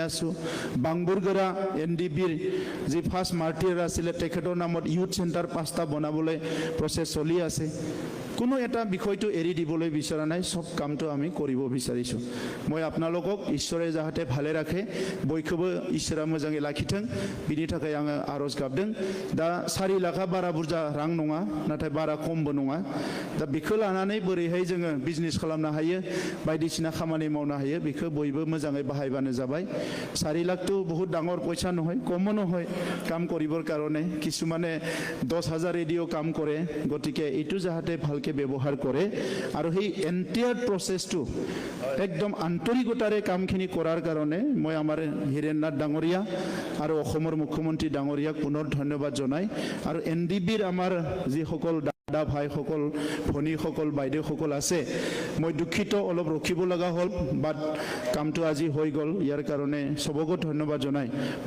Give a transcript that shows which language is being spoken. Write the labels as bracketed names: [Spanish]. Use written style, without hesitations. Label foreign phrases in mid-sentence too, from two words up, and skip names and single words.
[Assamese] আছো বাংবুৰগৰা এনডিবিৰ যি ফাৰ্ষ্ট মাৰ্টিয়াৰ আছিলে তেখেতৰ নামত ইউথ চেণ্টাৰ 5টা বনাবলৈ প্ৰচেছ চলি আছে কোনো এটা বিষয়টো এৰি দিবলৈ বিচৰা নাই সব কামটো আমি কৰিব বিচাৰিছো মই আপোনালোকক ঈশ্বৰে যাহতে ভালে ৰাখে [Bodo] বয়খোবো ঈশ্বৰা मोजाङै लाखिथों बिनि थाखाय आङो आरज गाबदों दा 4 लाखा बारा बुरजा रां नङा नाथाय बारा खमबो नङा दा बेखौ लानानै बोरैहाय जोङो बिजनेस खालामनो हायो बायदिसिना खामानि मावनो हायो बेखौ बयबो मोजाङै बाहायबानो जाबाय 4 लाखটো [Assamese] বহুত ডাঙৰ পইচা নহয় কমো নহয় কাম কৰিবৰ কাৰণে কিছুমানে 10,000 ৰেডিও কাম কৰে গতিকে এইটো যাহতে ভালকে ব্যৱহাৰ কৰে আৰু সেই এন্টায়াৰ প্ৰসেসটো একদম আন্তৰিকতাৰে কামখিনি কৰাৰ কাৰণে মই আমাৰ হিৰেন্নাথ ডাঙৰীয়া আৰু অসমৰ মুখ্যমন্ত্ৰী ডাঙৰীয়াক পুনৰ ধন্যবাদ জনাই আৰু এনডিবিৰ আমাৰ যি সকল দাদা ভাইসকল ভনীসকল বাইদেউসকল আছে মই দুখিত অলপ ৰখিব লগা হ'ল বাট কামটো আজি হৈ গ'ল ইয়াৰ কাৰণে সবকে ধন্যবাদ জনাই